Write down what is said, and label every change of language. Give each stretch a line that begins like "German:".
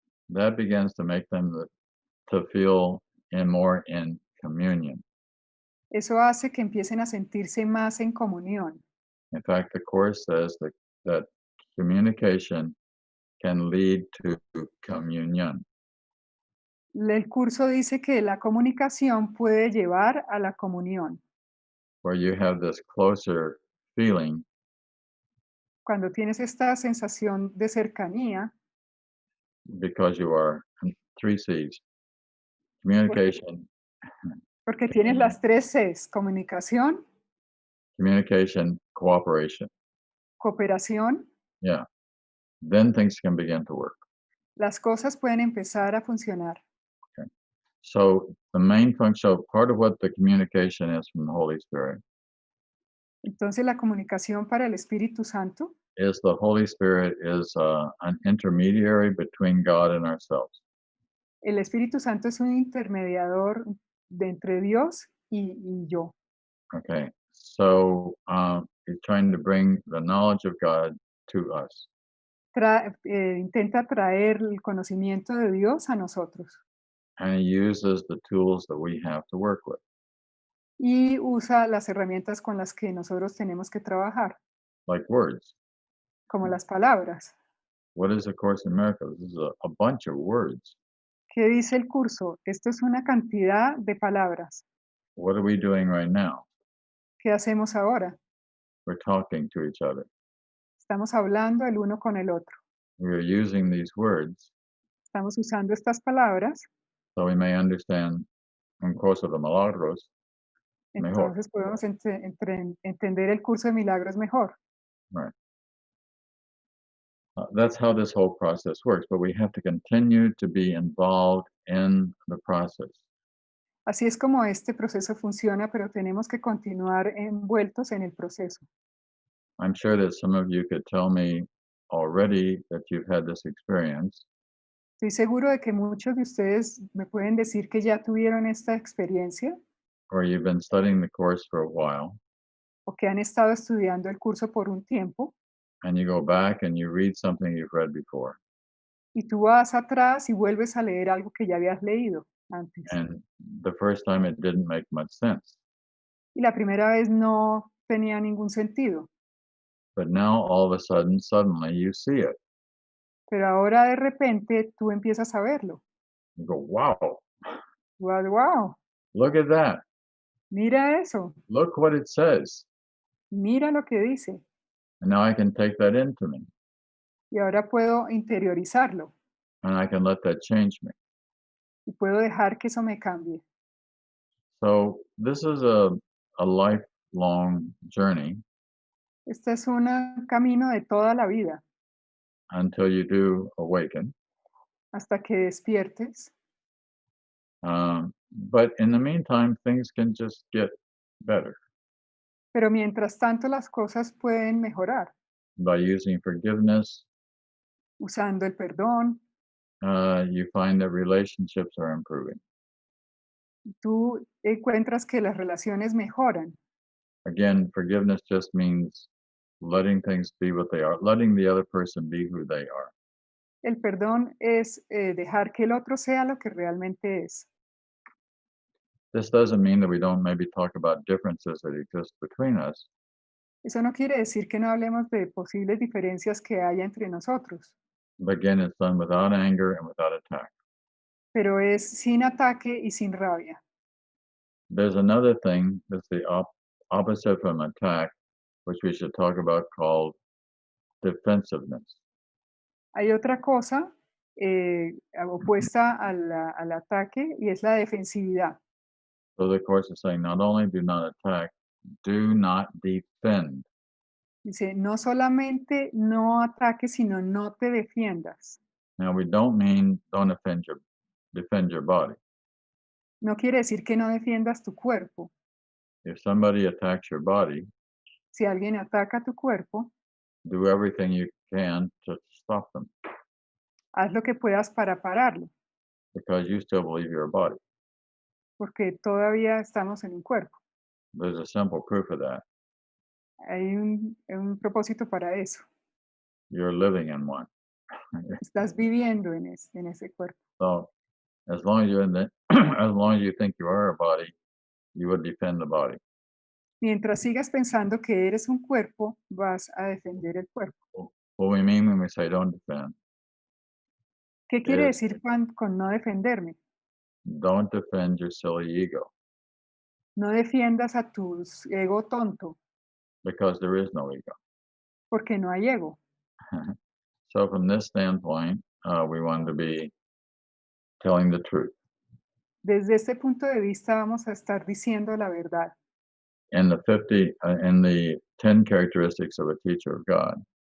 English: That begins to make them to feel more in communion.
Spanish: Eso hace que empiecen a sentirse más en comunión.
English: In fact, the Course says that communication can lead to communion.
Spanish: El curso dice que la comunicación puede llevar a la comunión.
English: Where you have this closer feeling
Spanish: Cuando tienes esta sensación de cercanía,
English: because you are 3 C's. Communication,
Spanish: porque tienes las 3 Cs, comunicación,
English: communication, cooperation.
Spanish: cooperación,
English: Yeah. Then things can begin to work.
Spanish: las cosas pueden empezar a funcionar.
English: So the main function, so part of what the communication is from the Holy Spirit
Spanish: Entonces la comunicación para el Espíritu Santo
English: is the Holy Spirit is an intermediary between God and ourselves.
Spanish: el Espíritu Santo es un intermediador de entre Dios y yo.
English: Okay. So he's trying to bring the knowledge of God to us.
Spanish: Intenta traer el conocimiento de Dios a nosotros
English: And he uses the tools that we have to work with,
Spanish: y usa las herramientas con las que nosotros tenemos que trabajar,
English: like words.
Spanish: como las palabras.
English: What is A Course in Miracles? This is a bunch of words.
Spanish: ¿Qué dice el curso? Esto es una cantidad de palabras.
English: What are we doing right now?
Spanish: ¿Qué hacemos ahora?
English: We're talking to each other.
Spanish: Estamos hablando el uno con el otro.
English: We are using these words
Spanish: Estamos usando estas palabras,
English: so we may understand
Spanish: Un Curso de Milagros mejor. entonces podemos entender el curso de milagros mejor.
English: Right. That's how this whole process works, but we have to continue to be involved in the process.
Spanish: Así es como este proceso funciona, pero tenemos que continuar envueltos en el proceso.
English: I'm sure that some of you could tell me already that you've had this experience,
Spanish: Estoy seguro de que muchos de ustedes me pueden decir que ya tuvieron esta experiencia
English: or you've been studying the Course for a while,
Spanish: o que han estado estudiando el curso por un tiempo
English: and you go back and you read something you've read before,
Spanish: y tú vas atrás y vuelves a leer algo que ya habías leído antes.
English: and the first time it didn't make much sense.
Spanish: Y la primera vez no tenía ningún sentido,
English: But now all of a sudden, suddenly you see it.
Spanish: pero ahora de repente tú empiezas a verlo.
English: You go, wow, Wow, wow, look at that.
Spanish: mira eso,
English: Look what it says.
Spanish: mira lo que dice.
English: And now I can take that into me
Spanish: Y ahora puedo interiorizarlo
English: and I can let that change me.
Spanish: y puedo dejar que eso me cambie.
English: So this is a lifelong journey
Spanish: Este es un camino de toda la vida
English: until you do awaken.
Spanish: hasta que despiertes.
English: But in the meantime, things can just get better
Spanish: Pero mientras tanto las cosas pueden mejorar
English: by using forgiveness.
Spanish: usando el perdón.
English: You find that relationships are improving.
Spanish: Tú encuentras que las relaciones mejoran.
English: Again, forgiveness just means letting things be what they are, letting the other person be who they are.
Spanish: El perdón es dejar que el otro sea lo que realmente es.
English: This doesn't mean that we don't maybe talk about differences that exist between us,
Spanish: Eso no quiere decir que no hablemos de posibles diferencias que haya entre nosotros,
English: but again, it's done without anger and without attack.
Spanish: pero es sin ataque y sin rabia.
English: There's another thing that's the opposite from attack, which we should talk about, called defensiveness.
Spanish: Hay otra cosa opuesta al ataque y es la defensividad.
English: So the Course is saying not only do not attack, do not defend.
Spanish: Dice, no solamente no ataques, sino no te defiendas.
English: Now we don't mean don't defend your body.
Spanish: No quiere decir que no defiendas tu cuerpo.
English: If somebody attacks your body,
Spanish: Si alguien ataca tu cuerpo,
English: do everything you can to stop them
Spanish: haz lo que puedas para pararlo,
English: because you still believe you're a body.
Spanish: porque todavía estamos en un cuerpo.
English: There's a simple proof of that.
Spanish: Hay un propósito para eso.
English: You're living in one.
Spanish: Estás viviendo en ese cuerpo.
English: So as long as you're in the, as long as you think you are a body, you would defend the body.
Spanish: Mientras sigas pensando que eres un cuerpo, vas a defender el cuerpo.
English: What we mean when we say don't defend,
Spanish: ¿Qué quiere
English: Yes.
Spanish: decir con no defenderme?
English: don't defend your silly ego,
Spanish: No defiendas a tu ego tonto,
English: because there is no ego.
Spanish: porque no hay ego.
English: So from this standpoint, we want to be telling the truth.
Spanish: Desde este punto de vista vamos a estar diciendo la verdad.
English: In the 10 characteristics of a teacher of God,